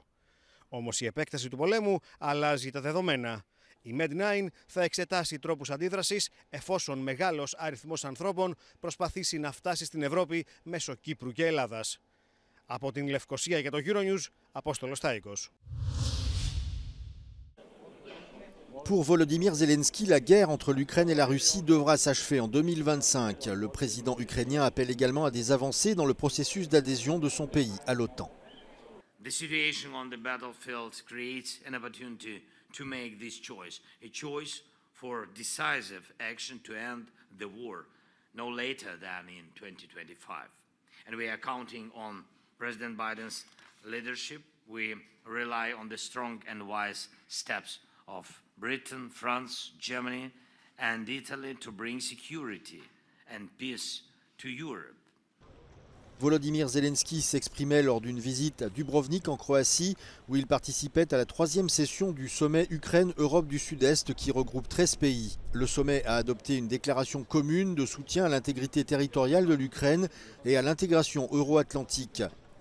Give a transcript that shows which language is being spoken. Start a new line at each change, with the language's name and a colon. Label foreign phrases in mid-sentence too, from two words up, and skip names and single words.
Greek: Όμως η επέκταση του πολέμου αλλάζει τα δεδομένα. Η Med9 θα εξετάσει τρόπους αντίδρασης εφόσον μεγάλος αριθμός ανθρώπων προσπαθήσει να φτάσει στην Ευρώπη μέσω Κύπρου και Ελλάδας. Από την Λευκοσία για το Euronews, Απόστολος Τάικος.
French: Pour Volodymyr Zelensky, la guerre entre l'Ukraine et la Russie devra s'achever en 2025. Le président ukrainien appelle également à des avancées dans le processus d'adhésion de son pays à l'OTAN.
English: The situation on the battlefield creates an opportunity to make this choice, a choice for decisive action to end the war no later than in 2025. And we are counting on President Biden's leadership. We rely on the strong and wise steps of Britain, France, Germany, and Italy to bring security and peace to Europe.
French: Volodymyr Zelensky s'exprimait lors d'une visite à Dubrovnik en Croatie où il participait à la 3e session du sommet Ukraine-Europe du Sud-Est qui regroupe 13 pays. Le sommet a adopté une déclaration commune de soutien à l'intégrité territoriale de l'Ukraine et à l'intégration euro-atlantique.